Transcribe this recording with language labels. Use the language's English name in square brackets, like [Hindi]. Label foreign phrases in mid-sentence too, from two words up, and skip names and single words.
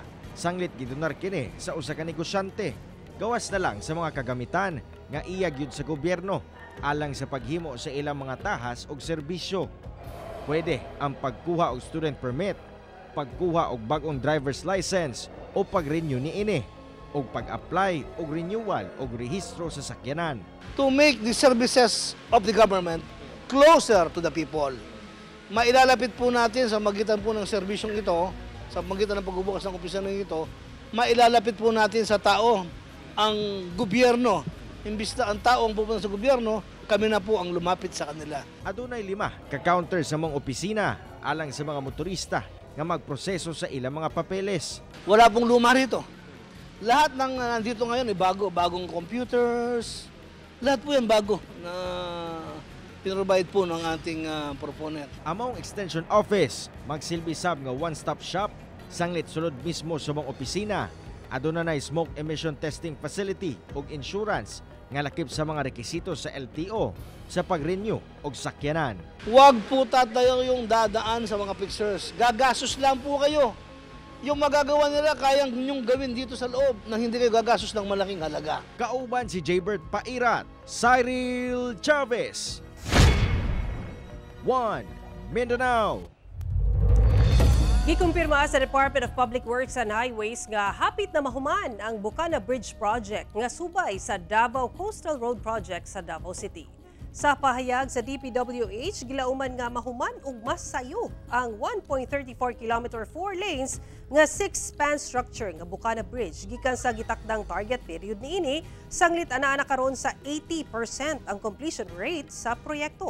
[Cebuano] Sanglit gidonar kini sa usa ka negosyante. Gawas na lang sa mga kagamitan nga iyag yun sa gobyerno alang sa paghimo sa ilang mga tahas ug serbisyo. Pwede ang pagkuha og student permit, pagkuha og bagong [English] driver's license [Cebuano] o pag-renew niini o pag-apply o renewal o rehistro sa sakyanan. [English] To make the services of the government closer to the people. [Filipino] Mailalapit po natin sa magitan po ng serbisyong ito, sa magitan ng pagbubukas ng opisina ng ito, mailalapit po natin sa tao ang gobyerno. Imbis na ang tao ang pupunta sa gobyerno, kami na po ang lumapit sa kanila. [Cebuano] Adunay 5 ka-counter sa mga opisina alang sa mga motorista nga magproseso sa ilang mga papeles. [Filipino] Wala pong luma rito. Lahat ng nandito ngayon ay bagong computers. Lahat po yan bago na pinrovide po ng ating proponent. [Cebuano] Among extension office, magsilbi sab nga [English] one-stop shop, [Cebuano] sanglit sulod mismo sa mga opisina. Aduna na [English] smoke emission testing facility [Cebuano] ug insurance nga lakip sa mga rekisito sa LTO sa pag-renew og sakyanan. [Filipino] Huwag po tatayo yung dadaan sa mga pictures. Gagasos lang po kayo. Yung magagawa nila, kayang nyong gawin dito sa loob nang hindi kayo gagastos ng malaking halaga. [Cebuano] Kauban si Jaybert Pairat, Cyril Chavez. 1 Mindanao. Gikumpirma sa Department of Public Works and Highways nga hapit na mahuman ang Bukana Bridge Project nga subay sa Davao Coastal Road Project sa Davao City. Sa pahayag sa DPWH, gilauman nga mahuman ug mas sayo ang 1.34 km 4 lanes nga 6-span structure nga Bukana Bridge gikan sa gitakdang target period niini, sanglit ana karon sa 80% ang completion rate sa proyekto.